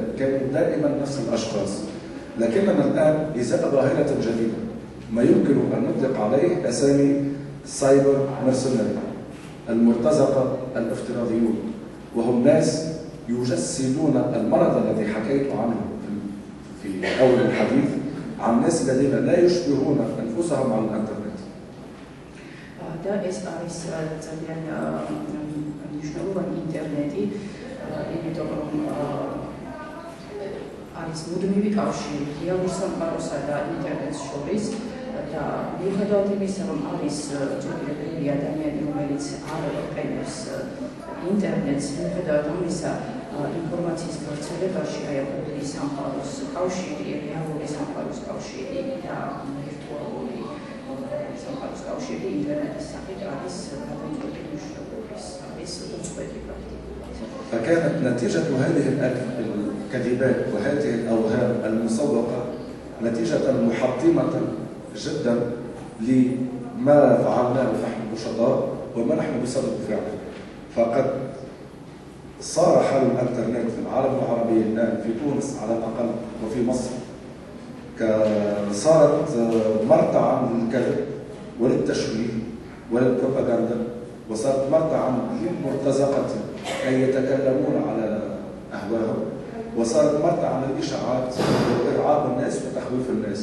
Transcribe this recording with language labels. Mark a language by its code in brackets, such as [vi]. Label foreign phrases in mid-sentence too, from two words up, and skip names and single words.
[ar] كانوا دائما نفس الأشخاص. لكننا الآن إزاء ظاهرة جديدة ما يمكن أن نطلق عليه أسامي [en] cyber mercenary, [ar] المرتزقة الافتراضيون، وهم ناس يجسدون المرض الذي حكيت عنه في أول الحديث عن الناس الذين لا يشبهون أنفسهم على الإنترنت. [ka] და ეს არის ძალიან მნიშვნელოვანი ინტერნეტი, იმიტომ რომ არის მუდმივი კავშირი რეალურ სამყაროსა და ინტერნეტს შორის და მიუხედავად იმისა, რომ არის ჯგუფები ადამიანი, რომელიც არ იყენებს ინტერნეტს, მიუხედავად ამისა, ინფორმაციის გავრცელებაში აი ამ სამყაროს კავშირი, რეალური სამყაროს კავშირი და ვირტუალური სამყაროს კავშირი ინტერნეტის სახით არის გადამწყვეტი მნიშვნელობის, არის უწყვეტი პრაქტიკულად. [ar] فكانت نتيجة هذه الكذبات وهذه الأوهام المسوقة نتيجة محطمة جدا لما فعلناه نحن النشطاء وما نحن بصدد فعله. فقد صار حال الانترنت في العالم العربي الان في تونس على الاقل وفي مصر صارت مرتعا للكذب وللتشويه وللبروباغندا، وصارت مرتعا للمرتزقة كي يتكلمون على اهواهم، وصارت مرتعا للاشاعات وارعاب الناس وتخويف الناس.